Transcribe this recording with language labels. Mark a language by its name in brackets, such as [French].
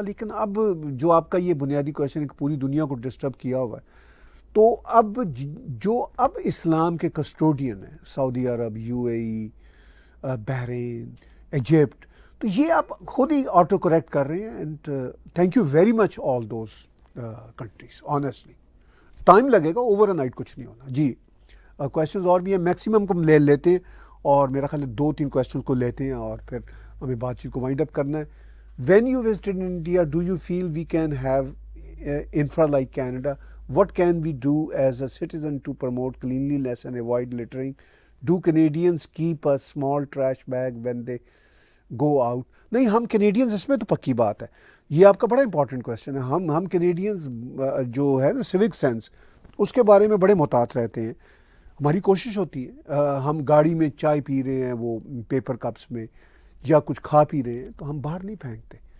[Urdu] لیکن اب جو آپ کا یہ بنیادی کویشچن ہے کہ پوری دنیا کو ڈسٹرب کیا ہوا ہے، تو اب اسلام کے کسٹوڈین ہیں سعودی عرب، you a E, Bahrain, Egypt, تو یہ آپ خود ہی آٹو کریکٹ کر رہے ہیں. [English] And thank you very much all those countries. [Urdu] Honestly time لگے گا، اوور نائٹ کچھ نہیں ہونا. جی کویشچنز اور بھی ہیں، میکسیمم کو ہم لے لیتے ہیں، اور میرا خیال ہے 2-3 کویشچنز کو لیتے ہیں اور پھر ہمیں بات چیت کو وائنڈ اپ کرنا ہے. [English] When you visited India, do you feel we can have infra like Canada? What can we do as a citizen to promote cleanliness and avoid littering? Do Canadians keep a small trash bag when they go out? [Urdu] نہیں، ہم Canadians اس میں تو پکی بات ہے. یہ آپ کا بڑا امپورٹنٹ کویشچن ہے. ہم کینیڈینز جو ہے نا سیوک سینس، اس کے بارے میں بڑے محتاط رہتے ہیں. ہماری کوشش ہوتی ہے، ہم گاڑی میں چائے پی رہے ہیں وہ پیپر کپس میں، یا کچھ کھا پی رہے ہیں، تو ہم باہر نہیں پھینکتے.